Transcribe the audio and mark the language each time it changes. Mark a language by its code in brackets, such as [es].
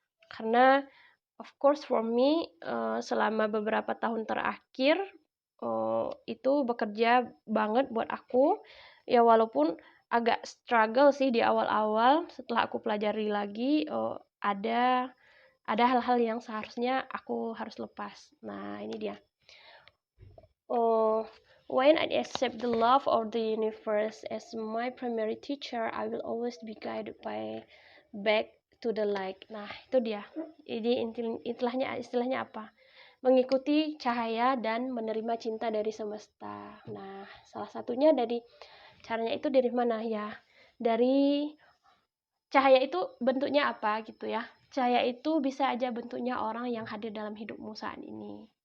[id] Karena [en] of course for me [id] selama beberapa tahun terakhir itu bekerja banget buat aku ya, walaupun agak struggle sih di awal-awal. Setelah aku pelajari lagi, ada hal-hal yang seharusnya aku harus lepas. Nah, ini dia. [en] When I accept the love of the universe as my primary teacher, I will always be guided back to the light. [id] Nah, itu dia. Jadi istilahnya apa? Mengikuti cahaya dan menerima cinta dari semesta. Nah, salah satunya dari caranya itu dari mana ya? Dari cahaya itu bentuknya apa gitu ya? Cahaya itu bisa aja bentuknya orang yang hadir dalam hidupmu saat ini.